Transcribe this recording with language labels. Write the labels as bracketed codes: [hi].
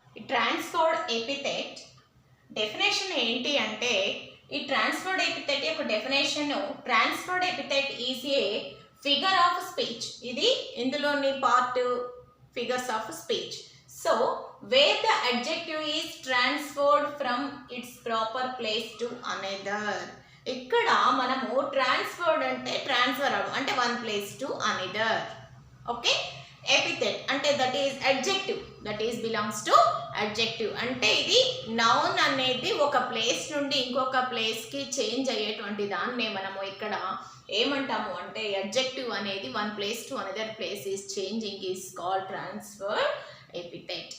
[en] transferred epithet definition [te] ఏంటి అంటే ఈ [en] Transferred epithet యొక్క definition, transferred epithet is a figure of speech. [te] ఇది ఇందులోని part figures of speech. [en] So where the adjective is transferred from its proper place to another. [te] ఇక్కడ మనము transferred అంటే transfer అవడం అంటే [en] One place to another. Okay, epithet అంటే that is adjective, that is belongs to adjective. [te] అంటే ఇది noun అనేది ఒక ప్లేస్ నుండి ఇంకొక ప్లేస్కి చేంజ్ అయ్యేటువంటి దాన్నే మనము ఇక్కడ ఏమంటాము అంటే [en] Adjective అనేది one place to another place is changing is called transferred epithet.